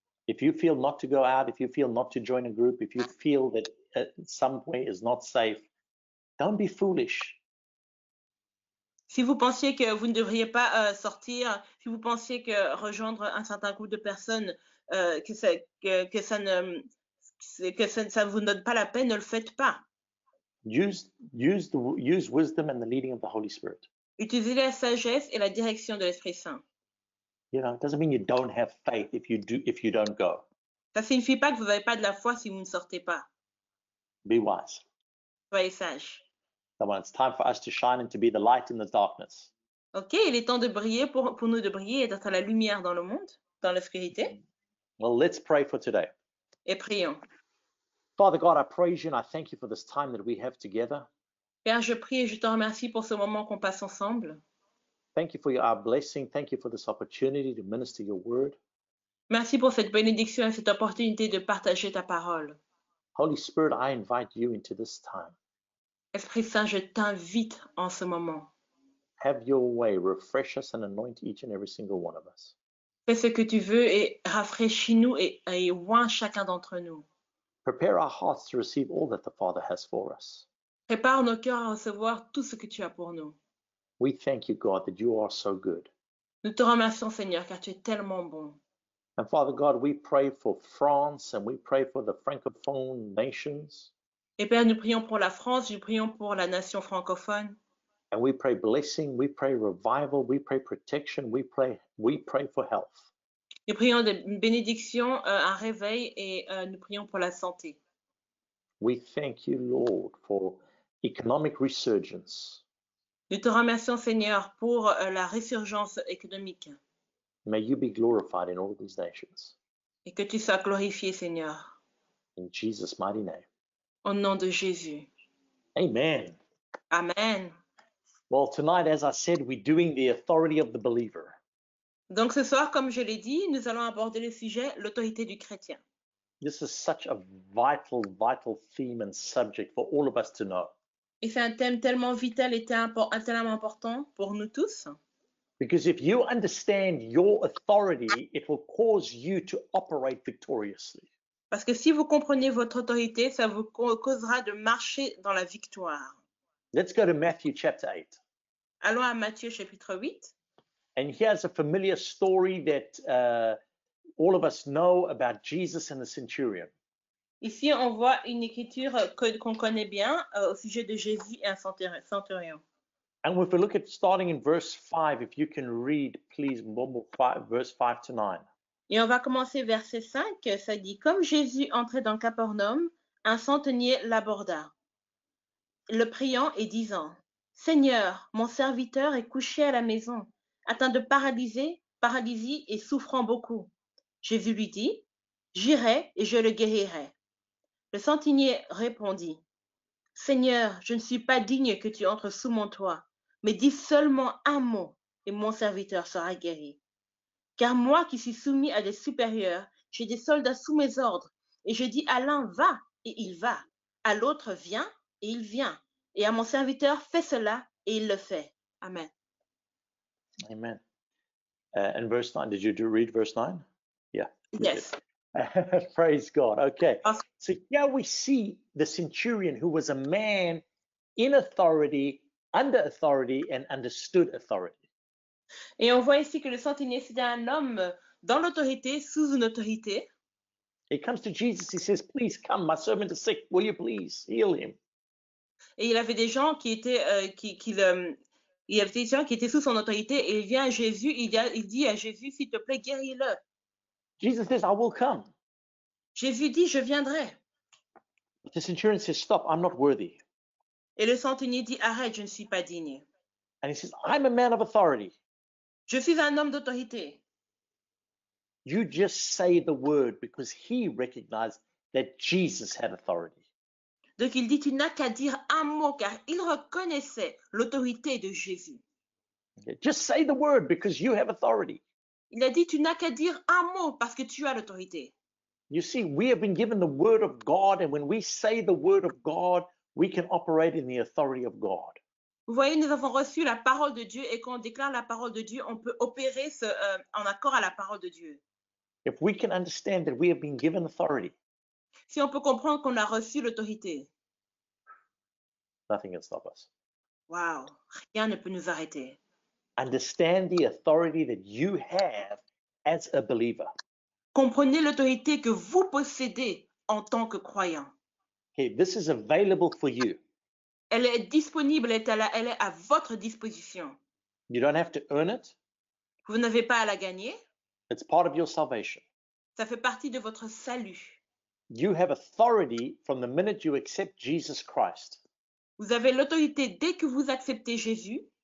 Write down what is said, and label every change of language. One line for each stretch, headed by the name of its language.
English: If you feel not to go out, if you feel not to join a group, if you feel that somewhere is not safe, don't be foolish.
French: Si vous pensiez que vous ne devriez pas sortir, si vous pensiez que rejoindre un certain groupe de personnes, que ça ne vous donne pas la peine, ne le faites pas.
English: Use wisdom and the leading of the Holy Spirit.
French: Utilisez la sagesse et la direction de l'Esprit Saint.
English: You know, it doesn't mean you don't have faith if you don't go.
French: Ça ne signifie pas que vous n'avez pas de la foi si vous ne sortez pas.
English: Be wise.
French: Soyez sages.
English: Come on, it's time for us to shine and to be the light in the darkness.
French: Ok, il est temps de briller pour nous de briller et d'être la lumière dans le monde, dans l'obscurité.
English: Well, let's pray for today.
French: Et prions.
English: Father God, I praise you and I thank you for this time that we have together.
French: Père, je prie et je te remercie pour ce moment qu'on passe ensemble.
English: Thank you for our blessing. Thank you for this opportunity to minister your word.
French: Merci pour cette bénédiction et cette opportunité de partager ta parole.
English: Holy Spirit, I invite you into this time.
French: Esprit Saint, je t'invite en ce moment.
English: Have your way. Refresh us and anoint each and every single one of us.
French: Fais ce que tu veux et rafraîchis-nous et oins chacun d'entre nous.
English: Prepare our hearts to receive all that the Father has for us.
French: Prépare nos cœurs à recevoir tout ce que tu as pour nous.
English: We thank you, God, that you are so good.
French: Nous te remercions, Seigneur, car tu es tellement bon.
English: And Father God, we pray for France and we pray for the Francophone nations.
French: Et Père, nous prions pour la France, nous prions pour la nation francophone.
English: And we pray blessing, we pray revival, we pray protection, we pray for health.
French: Nous prions une bénédiction, un réveil et nous prions pour la santé.
English: We thank you, Lord, for economic resurgence.
French: Nous te remercions, Seigneur, pour la résurgence économique
English: May you be glorified in all of these nations.
French: et que tu sois glorifié, Seigneur,
English: In Jesus' mighty name.
French: au nom de Jésus.
English: Amen.
French: Amen.
English: Well, tonight, as I said, we're doing the authority of the believer.
French: Donc ce soir, comme je l'ai dit, nous allons aborder le sujet l'autorité du chrétien.
English: This is such a vital, vital theme and subject for all of us to know.
French: Et c'est un thème tellement vital et tellement important pour nous tous.
English: Because if you understand your authority, it will cause you to operate victoriously.
French: Parce que si vous comprenez votre autorité, ça vous causera de marcher dans la victoire.
English: Let's go to Matthew chapter 8.
French: Allons à Matthieu chapitre 8.
English: And here's a familiar story that all of us know about Jesus and the centurion.
French: Ici, on voit une écriture qu'on connaît bien au sujet de Jésus et un centurion.
English: And if we look at starting in verse 5, if you can read, please, verse 5 to 9.
French: Et on va commencer verset 5, ça dit « Comme Jésus entrait dans Capernaum, un centenier l'aborda, le priant et disant « Seigneur, mon serviteur est couché à la maison, atteint de paralysie et souffrant beaucoup. » Jésus lui dit « J'irai et je le guérirai. » Le centenier répondit « Seigneur, je ne suis pas digne que tu entres sous mon toit, mais dis seulement un mot et mon serviteur sera guéri. Car moi qui suis soumis à des supérieurs, j'ai des soldats sous mes ordres, et je dis à l'un va, et il va, à l'autre viens, et il vient, et à mon serviteur fais cela, et il le fait. » Amen. Amen.
English: And verse 9, did you read verse 9? Yeah. Yes. Praise God. Okay. Awesome. So here we see the centurion who was a man in authority, under authority, and understood authority.
French: Et on voit ici que le centenier, c'était un homme dans l'autorité, sous une autorité.
English: He comes to Jesus, he says, please come, my servant is sick, will you please heal him?
French: Et il avait des gens qui étaient, il y avait des gens qui étaient sous son autorité, et il vient à Jésus, il dit à Jésus, s'il te plaît, guéris-le.
English: Jesus says, I will come.
French: Jésus dit, je viendrai.
English: The centurion says, stop, I'm not worthy.
French: Et le centenier dit, arrête, je ne suis pas digne.
English: And he says, I'm a man of authority.
French: Je suis un homme d'autorité.
English: You just say the word, because he recognized that Jesus had authority.
French: Donc il dit, tu n'as qu'à dire un mot, car il reconnaissait l'autorité de Jésus.
English: Okay. Just say the word because you have authority.
French: Il a dit, tu n'as qu'à dire un mot parce que tu as l'autorité.
English: You see, we have been given the word of God, and when we say the word of God, we can operate in the authority of God.
French: Vous voyez, nous avons reçu la parole de Dieu, et quand on déclare la parole de Dieu, on peut opérer en accord à la parole de Dieu.
English: If we can understand that we have been given authority,
French: Si on peut comprendre qu'on a reçu l'autorité,
English: nothing can stop us.
French: waouh, rien ne peut nous arrêter.
English: Understand the authority that you have as a believer.
French: Comprenez l'autorité que vous possédez en tant que croyant.
English: Okay, this is available for you.
French: Elle est disponible, elle est à votre disposition.
English: You don't have to earn it.
French: Vous n'avez pas à la gagner.
English: It's part of your salvation.
French: Ça fait partie de votre salut.
English: You have authority from the minute you accept Jesus Christ.
French: Vous avez l'autorité dès que vous acceptez Jésus.